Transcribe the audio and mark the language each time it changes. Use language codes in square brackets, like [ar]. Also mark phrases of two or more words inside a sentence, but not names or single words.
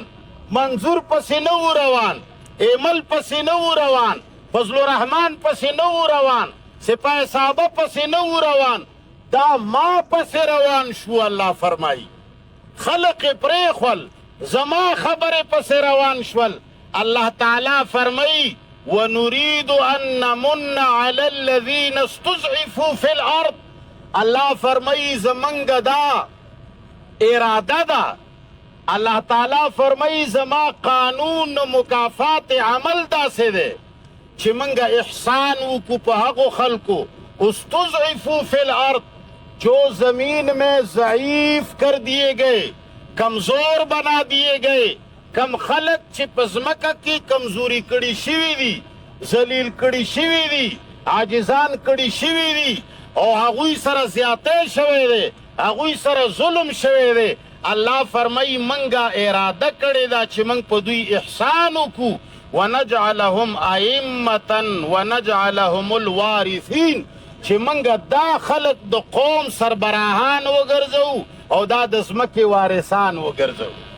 [ps] منظور پسې نه و روان ایمل پسې نه و روان فضل الرحمن پسې نه و روان سپاه صحابه پسې نه و روان دا ما پسې روان شو الله فرمایي خلق یې پرېښول زما خبرې پسې روان شول الله تعالی فرمایي [ar] ونريد أن نمن على الذين استضعفوا في الأرض [ps] الله فرمایي زمنګ دا اراده ده الله تعالی فرمایي زما قانون مکافات عمل داسې دی چې منګه احسان وکړو په هغو خلکو [ar] استضعفوا في الارض [ps] جو [ur] زمین میں ضعیف کر دیے گئے کمزور بنا دیے گئے [ps] کم خلق چې په ځمکه کې کمزوري کړي شوي دي ذلیل کړي شوي دي عاجزان کړي شوي دي او هغوی سره زیاتی شوی دی هغوی سره ظلم شوی دی الله فرمایي منګه اراده کړې ده چې موږ په دوی احسان وکړو [ar] ونجعلهم ائمة ونجعلهم الوارثین [ps] چې موږ دا خلق د قوم سربراهان وګرځو او دا د ځمکې وارثان وګرځو